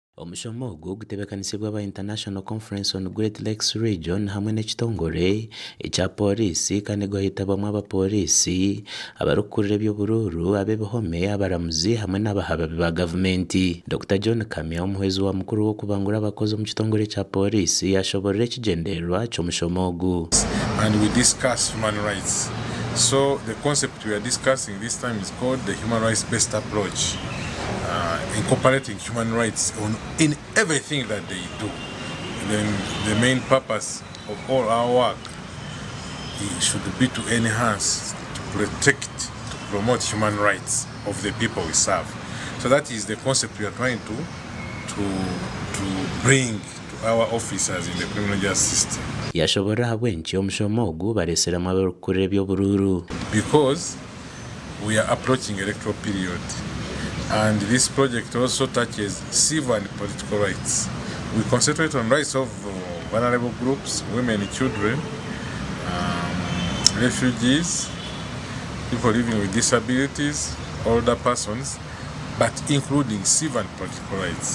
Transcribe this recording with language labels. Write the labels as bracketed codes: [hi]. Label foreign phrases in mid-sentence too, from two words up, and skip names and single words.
[nyn] Omushomo ogu gutebeekanisibwa aba International Conference on Great Lakes Region hamwe n'ekitongore ekya polisi kandi gwahitabwamu abapolisi abarikukurira eby'obururu ab'ebihome abaramuzi hamwe n'abahababi ba gavumenti. Dr. John Kamya omuhwezi wa mukuru w'okubangura abakozi omu kitongore ekya polisi yashoborera ekigendererwa ky'omushomo ogu. [en] And we discuss human rights. So the concept we are discussing this time is called the human rights based approach. Incorporating human rights in everything that they do. Then the main purpose of all our work should be to enhance, to protect, to promote human rights of the people we serve. So that is the concept we are trying to bring to our officers in the criminal justice system. [nyn] Yashobora habwenki omushomo ogu bareseramu abarikukurira eby'obururu. [en] Because we are approaching electoral period. And this project also touches civil and political rights. We concentrate on rights of vulnerable groups, women and children, refugees, people living with disabilities, older persons, but including civil and political rights.